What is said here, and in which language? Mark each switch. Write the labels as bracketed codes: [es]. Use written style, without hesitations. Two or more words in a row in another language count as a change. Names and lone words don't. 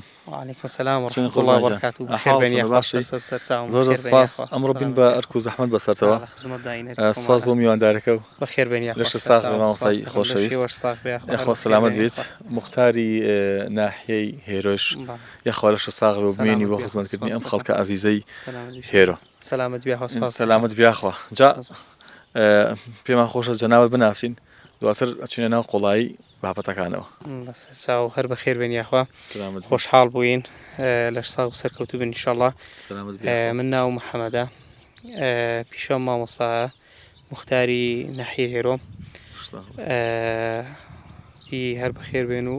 [ar] وعلیکم السلام ورحمة الله وبركاته. [ckb] بخير بين يا زۆر سپاس ئەمڕۆ بین بە ئەرک و زەحمەت بەسەرتەوە سپاس بۆ میواندارەکە و بخير بين يا لەش ساغ مامۆستای خۆشەویست یاخوا سلامت بیت مختاری ناحیەی هێرۆش یاخوا لەش ساغ و بمێنی بۆ خزمەتکردنی ئەم خەڵکە عەزیزەی هێرۆ. سلامت بیا سلامت بیاخوا جا پێمان خۆشە جەنابەت بناسین دواتر ئەچینە ناو قوڵایی بابەتەکانەوە. چاو هەر بەخێر بێن یاخوا خۆشحاڵ بووین لەش ساغ و سەرکەوتوو بن ئینشاءڵڵا. من ناو محەممەدە پیشۆم مامۆستایە مختاری ناحیە هێرۆ هەر بەخێر بێن و